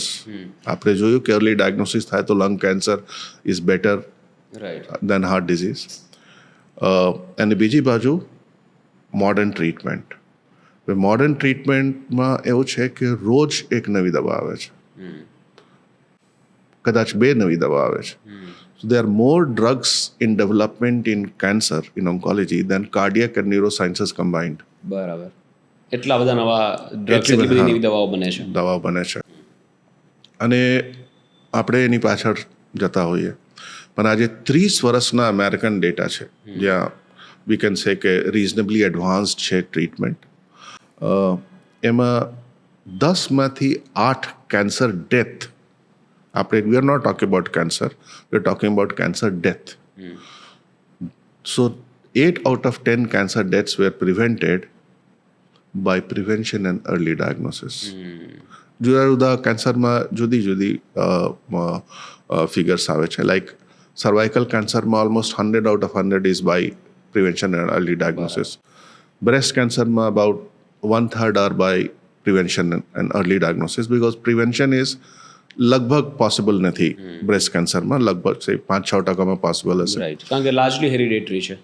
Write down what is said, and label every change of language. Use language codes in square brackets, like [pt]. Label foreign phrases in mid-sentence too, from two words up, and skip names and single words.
[gu] આપણે જોયું કે [en] early diagnosis [gu] થાય તો [en] lung cancer is better [gu] રાઈટ. [en] then heart disease. [gu] અને બીજી બાજુ [en] modern treatment. [gu] મોડર્ન ટ્રીટમેન્ટમાં એવું છે કે રોજ એક નવી દવા આવે છે, કદાચ 2 નવી દવા આવે છે. [en] So there are more drugs in development in cancer, in oncology, than cardiac and neurosciences combined. [gu] બરાબર. એટલા બધા નવા ડ્રગ્સ, એટલી એટલી બધી હા. નવી દવાઓ બને છે. દવા બને છે અને આપણે એની પાછળ જતા હોઈએ. પણ આજે 30 વર્ષના [en] American data [gu] છે જ્યાં [en] we can say [gu] કે [en] reasonably advanced [gu] છે ટ્રીટમેન્ટ. એમાં 10માંથી [en] 8 cancer death, આપણે we are not talking about cancer, we are talking about cancer death. સો 8 out of 10 cancer deaths were prevented by prevention and early diagnosis. [gu] જુદા જુદા કેન્સરમાં જુદી જુદી ફિગર્સ આવે છે. [en] like cervical cancerમાં almost 100 out of 100 is by prevention and early diagnosis. breast cancerમાં about 1/3 are by prevention and early diagnosis, because prevention is લગભગ possible [gu] નથી [en] breast cancerમાં, [gu] લગભગ 5-6% પોસિબલ હશે. રાઈટ. કારણ કે [en] largely hereditary [gu] છે.